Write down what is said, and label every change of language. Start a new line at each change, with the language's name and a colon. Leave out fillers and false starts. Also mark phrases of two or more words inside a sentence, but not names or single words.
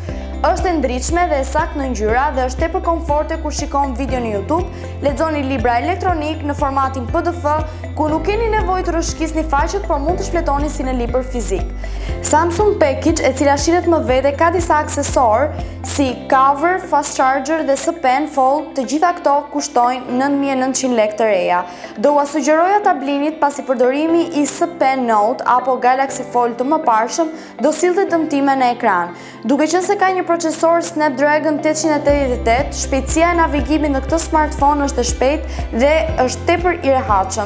Albanian: Është e ndritshme dhe e saktë në ngjyra dhe është tepër komforte kur shikon video në YouTube, lexoni libra elektronik në formatin PDF, ku nuk keni nevojë të rrëshqisni faqet, por mund të shpletoni si në libër fizik. Samsung Package, e cila shihet më vete, ka disa aksesorë si cover,
English: fast charger
Albanian: dhe S Pen Fold, të gjitha këto kushtojnë 9.900 lekë të reja. Do ua sugjeroja ta blinit pasi përdorimi i S Pen Note apo Galaxy Fold të mëparshëm do sillte dëmtime në ekran. Duke qenë se ka një procesor Snapdragon 888, shpejtësia e navigimit në këtë smartphone është e shpejtë dhe është tepër i rehatshëm.